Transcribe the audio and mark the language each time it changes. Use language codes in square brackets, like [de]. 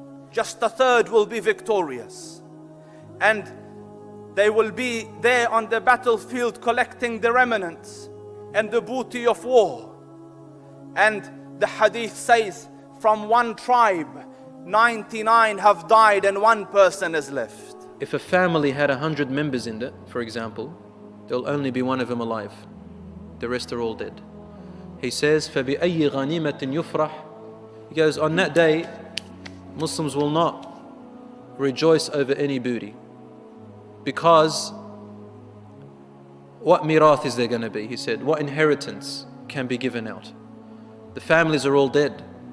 [en] Just a third will be victorious, and they will be there on the battlefield collecting the remnants and the booty of war. And the hadith says, from one tribe 99 have died and one person is left. If a family had 100 members in it, for example, there'll only be one of them alive. The rest are all dead. He says, [ar] فَبِأَيِّ غَنِيمَةٍ يُفْرَحْ. [en] He goes, on that day, Muslims will not rejoice over any booty. Because what mirath is there going to be? He said, what inheritance can be given out? The families are all dead.